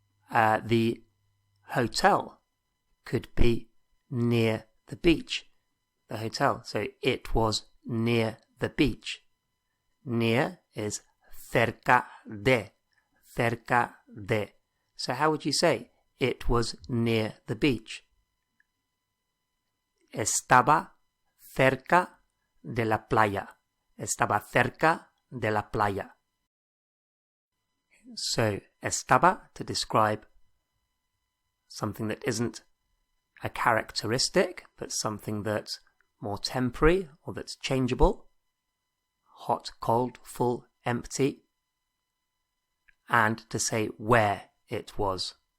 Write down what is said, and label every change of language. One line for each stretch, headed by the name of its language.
English: The hotel could be near the beach. The hotel. So it was near the beach. Near is cerca de. Cerca de. So how would you say it was near the beach?
Spanish: Estaba cerca de la playa. Estaba cerca de la playa.
English: So, estaba to describe something that isn't a characteristic, but something that's more temporary or that's changeable. Hot, cold, full, empty. And to say where it was.